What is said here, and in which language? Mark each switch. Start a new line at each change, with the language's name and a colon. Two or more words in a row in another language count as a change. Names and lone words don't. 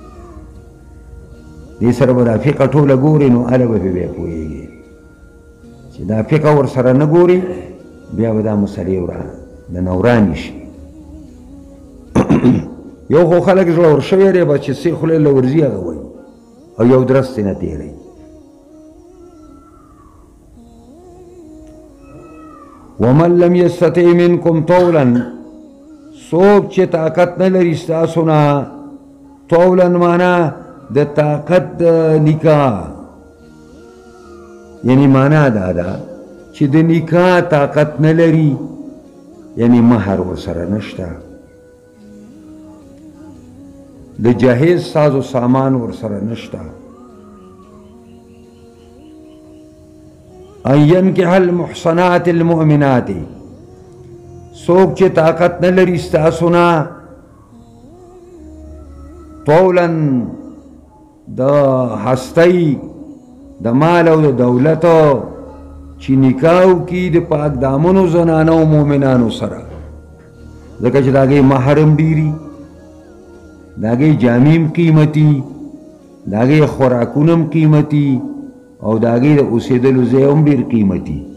Pashto: دې سره به دا فقه ټوله ګورې نو هله به بیا پوهېږي چې دا فقه ورسره نه ګوري بیا به دا مسلې د نه ورانې شي یو خو خلک زړه ور شوی دی بس چې څه خولې له ورځي هغه وایي او یو درس ترې نه تېروي
Arabic: ومن لم یستطع منکم طولا
Pashto: څوک چې طاقت نه لري ستاسو نه طولا معنا د طاقت د نکاح یعنی معنا دا ده چې د نکاح طاقت نه لري یعنی مهر ورسره نشته د جهیز ساز و سامان ورسره نشته
Arabic: ان ينكح المحصنات المؤمنات
Pashto: څوک چې طاقت نه لري ستاسو نه طولا د هستۍ د مال او د دولتو چې نکاح وکړي د پاک دامنو زنانو او مؤمنانو سره ځکه چې د هغې مهر هم ډېري د هغې جامې هم قیمتي د هغې خوراکونه هم قیمتي او د هغې د اوسېدلو ځای هم ډېر قیمتي